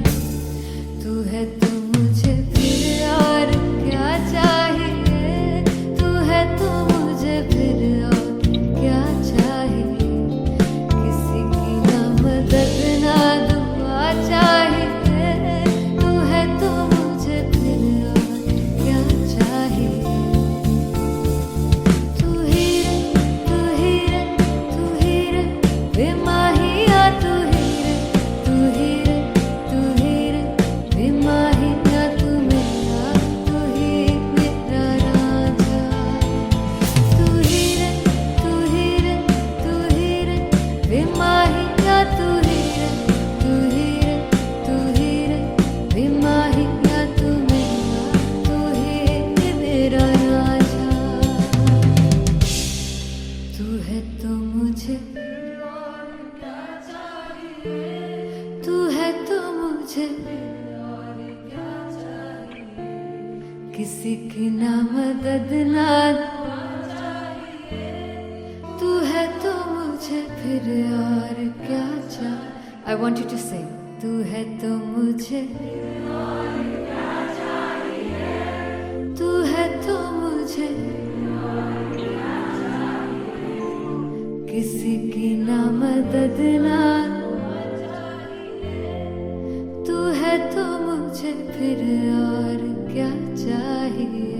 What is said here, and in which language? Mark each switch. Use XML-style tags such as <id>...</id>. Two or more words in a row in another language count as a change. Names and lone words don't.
<hi>तू है तो मुझे फिर और क्या चाहिए, तू है तो मुझे फिर और क्या चाहिए। किसी की ना मदद ना दुआ चाहिए, तू है तो मुझे फिर और क्या चाहिए। तू ही रे बेमाहिया, तू ही रे बेमाहिया, तू मेरा राजा। तू ही रे बेमाहिया, तू ही रे बेमाहिया, तू मेरा राजा। तू है तो मुझे तू है तो मुझे किसी की ना मदद ना तू है तो मुझे फिर और क्या चाहिए।</hi> <en>I want you to sing.</en> <hi>तू है तो मुझे तू है तो मुझे किसी की ना मदद ना तू है तो मुझे फिर और क्या चाहिए।</hi>